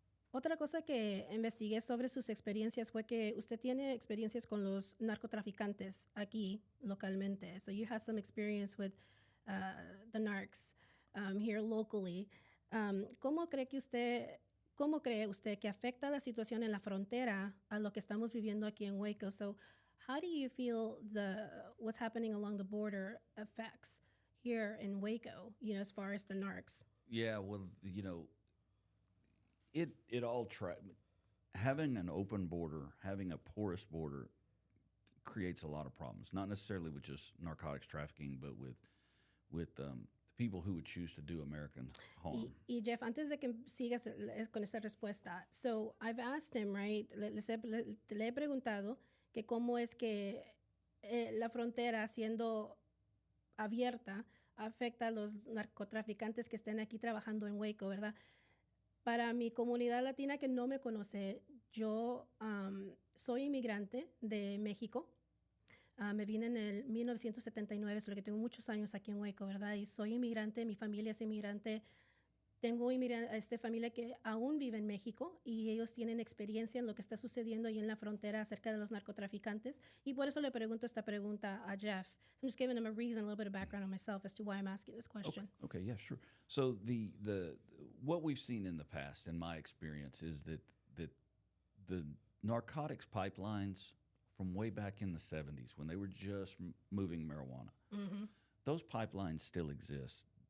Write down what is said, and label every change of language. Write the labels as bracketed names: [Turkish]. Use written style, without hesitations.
[Spanish] Otra cosa que investigué sobre sus experiencias fue que usted tiene experiencias con los narcotraficantes aquí localmente. [English] So you have some experience with the narcs here locally. [Spanish] ¿Cómo cree usted que afecta la situación en la frontera a lo que estamos viviendo aquí en Waco? [English] So how do you feel what's happening along the border affects here in Waco, as far as the narcs? Yeah, well, it all having an open border, having a porous border creates a lot of problems, not necessarily with just narcotics trafficking, but with people who would choose to do American harm. [Spanish] Y Jeff, antes de que sigas con esa respuesta, [English] so I've asked him, right, [Spanish] le he preguntado que cómo es que la frontera siendo abierta afecta a los narcotraficantes que estén aquí trabajando en Waco, ¿verdad? Para mi comunidad latina que no me conoce, yo soy inmigrante de México. Me vine en el 1979, sobre que tengo muchos años aquí en Waco, ¿verdad? Y soy inmigrante, mi familia es inmigrante. Tengo familia que aún vive en México y ellos tienen experiencia en lo que está sucediendo ahí en la frontera acerca de los narcotraficantes. Y por eso le pregunto esta pregunta a Jeff. [English] So I'm just giving him a reason, a little bit of background on myself as to why I'm asking this question. Okay, yeah, sure. So what we've seen in the past, in my experience, is that the narcotics pipelines from way back in the 70s, when they were just moving marijuana, those pipelines still exist.